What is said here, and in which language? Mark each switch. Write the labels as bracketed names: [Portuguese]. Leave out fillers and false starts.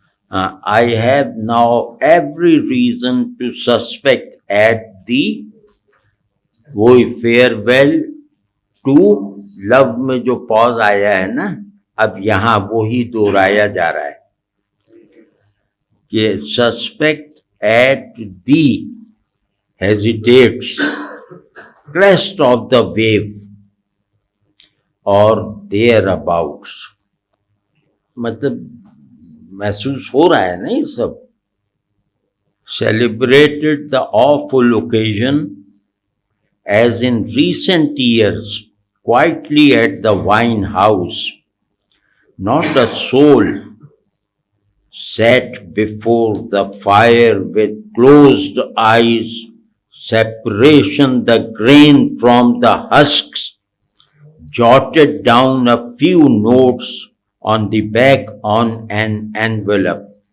[English] I have now every reason to suspect at the [Urdu] وہی farewell to love میں جو پاز آیا ہے نا, اب یہاں وہی دہرایا جا رہا ہے کہ [English] suspect at the hesitates crest of the wave or thereabouts. [Urdu] مطلب محسوس ہو رہا ہے نا یہ سب. [English] Celebrated the awful occasion as in recent years quietly at the wine house. Not a soul sat before the fire with closed eyes, separation the grain from the husks, jotted down a few notes on the back on an envelope.